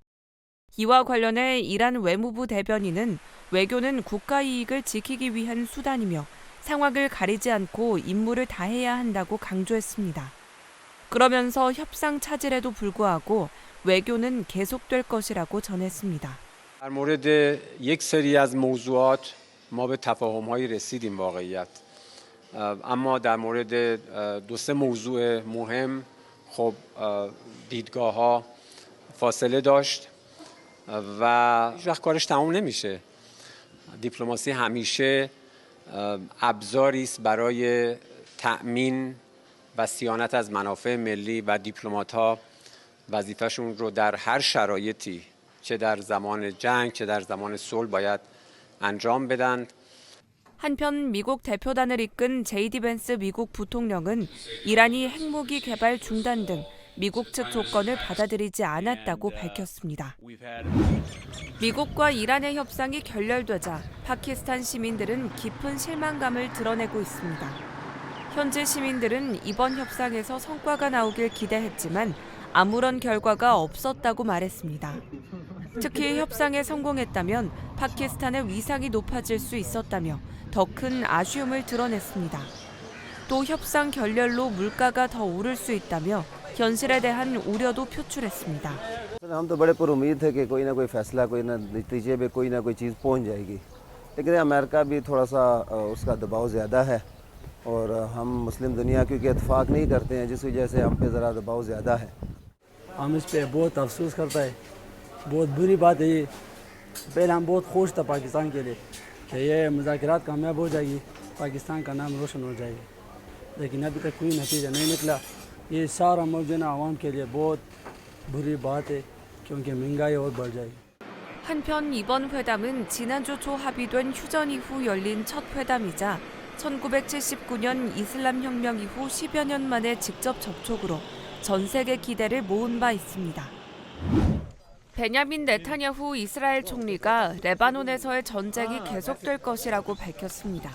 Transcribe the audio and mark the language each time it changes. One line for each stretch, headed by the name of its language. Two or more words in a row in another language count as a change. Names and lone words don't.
Korean: 이와 관련해 이란 외무부 대변인은 외교는 국가 이익을 지키기 위한 수단이며 상황을 가리지 않고 임무를 다해야 한다고 강조했습니다. 그러면서 협상 차질에도 불구하고 외교는 계속될 것이라고 전했습니다.
Persian: در مورد یک سری از موضوعات ما به تفاهم‌هایی رسیدیم واقعیت. اما در مورد دو سه موضوع مهم خب دیدگاه‌ها فاصله داشت و هیچ وقت کارش تمام نمیشه. دیپلماسی همیشه ابزاری است برای تأمین و صیانت از منافع ملی و دیپلمات‌ها وظیفه‌شون رو در هر شرایطی چه در زمان جنگ چه در زمان صلح باید انجام بدن.
Korean: 한편 미국 대표단을 이끈 제이디 벤스 미국 부통령은 이란이 핵무기 개발 중단 등 미국 측 조건을 받아들이지 않았다고 밝혔습니다. 미국과 이란의 협상이 결렬되자 파키스탄 시민들은 깊은 실망감을 드러내고 있습니다. 현지 시민들은 이번 협상에서 성과가 나오길 기대했지만 아무런 결과가 없었다고 말했습니다. 특히 협상에 성공했다면 파키스탄의 위상이 높아질 수 있었다며 더 큰 아쉬움을 드러냈습니다. 또 협상 결렬로 물가가 더 오를 수 있다며 현실에 대한 우려도 표출했습니다.
Urdu: ہم تو بڑے پر امید تھے کہ کوئی نہ کوئی فیصلہ کوئی نہ نتیجے پہ کوئی نہ کوئی چیز پہنچ جائے گی لیکن امریکہ بھی تھوڑا سا اس کا دباؤ زیادہ ہے اور ہم مسلم دنیا کیونکہ اتفاق نہیں کرتے ہیں جس وجہ سے ہم پہ ذرا دباؤ زیادہ ہے ہم اس پہ بہت افسوس کرتا ہے بہت بری بات ہے یہ پہلے ہم بہت خوش تھا پاکستان کے لیے کہ یہ مذاکرات کامیاب ہو جائے گی پاکستان کا نام روشن ہو جائے گا لیکن ابھی تک کوئی نتیجہ نہیں نکلا یہ سارا موجودہ عوام کے لیے بہت بری بات ہے کیونکہ مہنگائی اور بڑھ جائے گی.
Korean: 한편 이번 회담은 지난주 초 합의된 휴전 이후 열린 첫 회담이자 1979년 이슬람 혁명 이후 10여 년 만에 직접 접촉으로 전 세계 기대를 모은 바 있습니다. 베냐민 네타냐후 이스라엘 총리가 레바논에서의 전쟁이 계속될 것이라고 밝혔습니다.